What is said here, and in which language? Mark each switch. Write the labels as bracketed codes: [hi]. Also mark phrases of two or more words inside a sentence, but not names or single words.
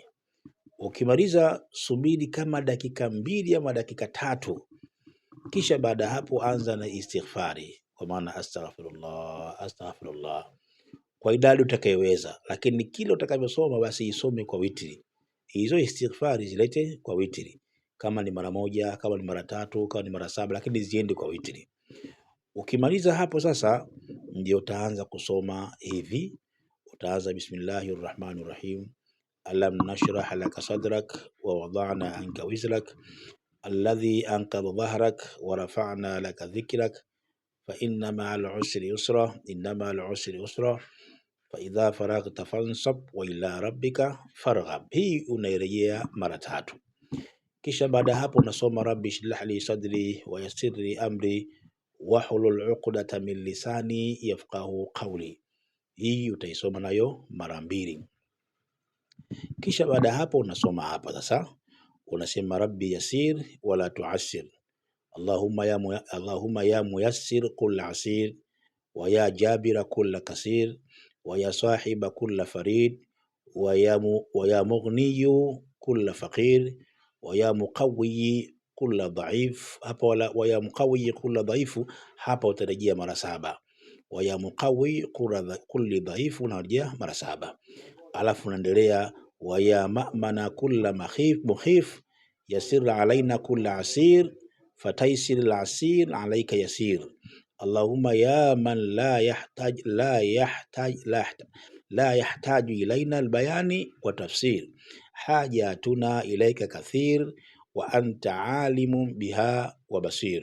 [sw] Ukimaliza subiri kama dakika 2 ama dakika 3, kisha baada hapo anza na istighfari, kwa maana [ar] أستغفر الله أستغفر الله [sw] kwa idadi utakayoweza, lakini kile utakavyosoma basi isome kwa witri. Hizo istighfari zilete kwa witri, kama ni mara 1, kama ni mara 3, kama ni mara 7, lakini ziende kwa witri. Ukimaliza hapo sasa ndio utaanza kusoma hivi. Utaanza [ar] بسم الله الرحمن الرحيم ألم نشرح لك صدرك ووضعنا عنك وزرك الذي أنقض ظهرك ورفعنا لك ذكرك فإن مع العسر يسرا إن مع العسر يسرا فإذا فرغت فانصب وإلى ربك فارغب. [sw] Hii unairejea mara 3. Kisha baada hapo unasoma [ar] رب اشرح لي صدري ويسر لي أمري واحلل عقدة من لساني يفقهوا قولي. [sw] Hii utaisoma nayo mara 2. Kisha baada hapo unasoma hapa sasa, unasema [ar] رب يسر ولا تعسر، اللهم يا ميسر كل عسير ويا جابر كل كسير ويا صاحب كل فريد ويا مغني كل فقير ويا مقوي كل ضعيف. Hapa ويا مقوي كل ضعيف, [sw] hapa utarejea mara 7. [ar] ويا مقوي كل ضعيف [sw] unarejea mara 7. Alafu unaendelea [ar] ويا مأمن كل مخيف يسر علينا كل عسير فتيسير العسير عليك يسير. اللهم يا من لا يحتاج إلينا البيان والتفسير حاجتنا إليك كثير وأنت عليم بها وبصير.